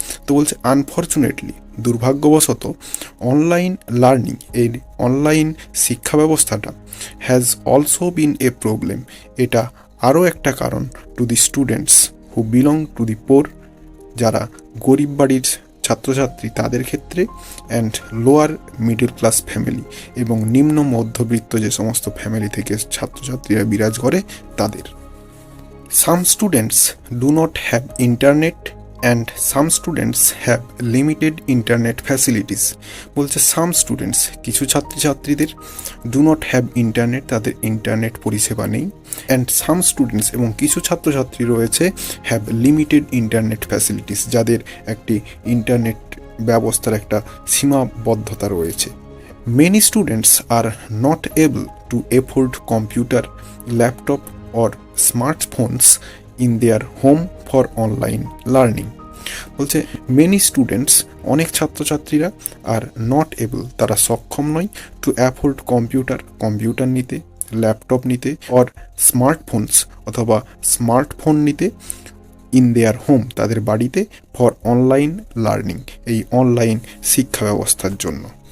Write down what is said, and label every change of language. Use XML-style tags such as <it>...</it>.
<bn>তো বলছে আনফর্চুনেটলি, দুর্ভাগ্যবশত অনলাইন লার্নিং, এই অনলাইন শিক্ষা ব্যবস্থাটা</bn> <en>has also been a problem,</en> <bn>এটা আরও একটা কারণ</bn> <en>to the students who belong to the poor,</en> <bn>যারা গরিব বাড়ির ছাত্রছাত্রী তাদের ক্ষেত্রে,</bn> <en>and lower middle class family,</en> <bn>এবং নিম্ন মধ্যবিত্ত যে সমস্ত ফ্যামিলি থেকে ছাত্রছাত্রীরা বিরাজ করে তাদের।</bn> <en>Some students do not have internet and some students have limited internet facilities.</en> <bn>বলছে</bn> <en>some students,</en> <bn>কিছু ছাত্রছাত্রীদের</bn> <en>do not have internet,</en> <bn>তাদের ইন্টারনেট পরিষেবা নেই,</bn> <en>and some students,</en> <bn>এবং কিছু ছাত্রছাত্রী রয়েছে</bn> <en>have limited internet facilities,</en> <bn>যাদের একটি ইন্টারনেট ব্যবস্থার একটা সীমাবদ্ধতা রয়েছে।</bn> <en>Many students are not able to afford computer, laptop or smartphones in their home for online learning.</en> <bn>বলছে</bn> <en>many students,</en> <bn>অনেক ছাত্রছাত্রীরা,</bn> <en>are not able,</en> <bn>তারা সক্ষম নয়,</bn> <en>to afford computer</en> <bn>নিতে, ল্যাপটপ নিতে,</bn> <en>or smartphones,</en> <bn>অথবা স্মার্টফোন নিতে,</bn> <en>in their home,</en> <bn>তাদের বাড়িতে,</bn> <en>for online learning,</en> <bn>এই অনলাইন শিক্ষা ব্যবস্থার জন্য।</bn>